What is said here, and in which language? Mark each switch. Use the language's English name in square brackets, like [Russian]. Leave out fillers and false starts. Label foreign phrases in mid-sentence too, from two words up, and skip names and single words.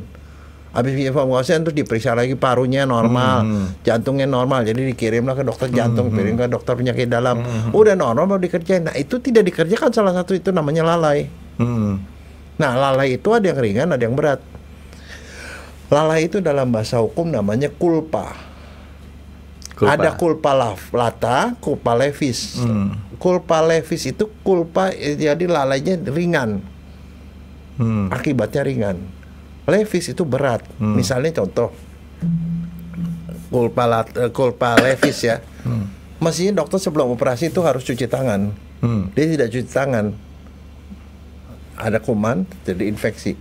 [Indonesian] Habis [English] inform consent [Indonesian] terus diperiksa lagi parunya normal, jantungnya normal, jadi dikirimlah ke dokter jantung, kirim ke dokter penyakit dalam. Udah normal baru dikerjain. Nah itu tidak dikerjakan, salah satu itu namanya lalai. Nah lalai itu ada yang ringan, ada yang berat. Lalai itu dalam bahasa hukum namanya culpa. Ada [Latin] culpa lata, culpa levis. Culpa levis [Indonesian] itu culpa, jadi lalainya ringan. akibatnya ringan. Levis itu berat. Misalnya contoh [Latin] kulpa levis [Indonesian] ya. Mestinya dokter sebelum operasi itu harus cuci tangan. Dia tidak cuci tangan. Ada kuman, jadi infeksi.